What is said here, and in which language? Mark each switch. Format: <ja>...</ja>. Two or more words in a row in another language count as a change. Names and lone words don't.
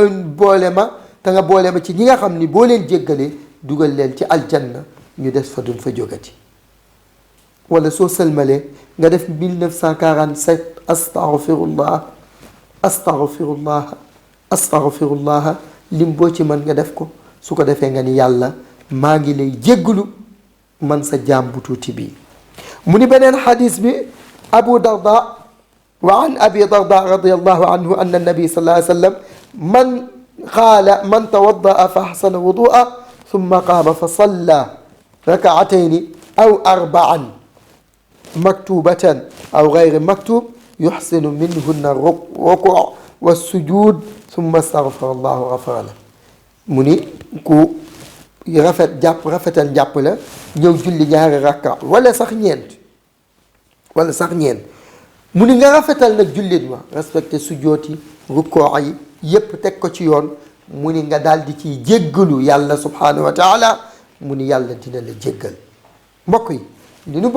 <wo>boole ma te nga boole ma ci ñi nga xam ni boo leen jéggalee dugal leen ci aljanna ñu des fa duñ fa jógati wala soo sëlmalee nga def 1947</wo> <ar>أستغفر الله أستغفر الله أستغفر الله</ar> <wo>lim boo ci mën nga def ko su ko defee nga ni yàlla maa ngi lay jéggalu man sa jaam bu tuuti bii mu ni beneen xadis bi Abu Darda</wo> <ar>وعن أبي الدرداء رضي الله عنه أن النبي صلى الله عليه وسلم من توضأ فأحسن الوضوء ثم قام فصلى ركعتين أو أربعا مكتوبة أو غير مكتوب يحسن منهن الركوع والسجود ثم استغفر الله غفر له</ar> <wo>mu ni ku rafetal jàpp la ñëw julli ñaari rakka wala sax ñeent mu ni nga rafetal nag jullit ma respecté sujjoot yi rukkoo yi yépp teg ko ci yoon mu ni nga daal di ciy jéggalu yàlla</wo> <ar>سبحانه وتعالى</ar> <wo>mu ni yàlla dina la jéggal mbokk yi li nu</wo>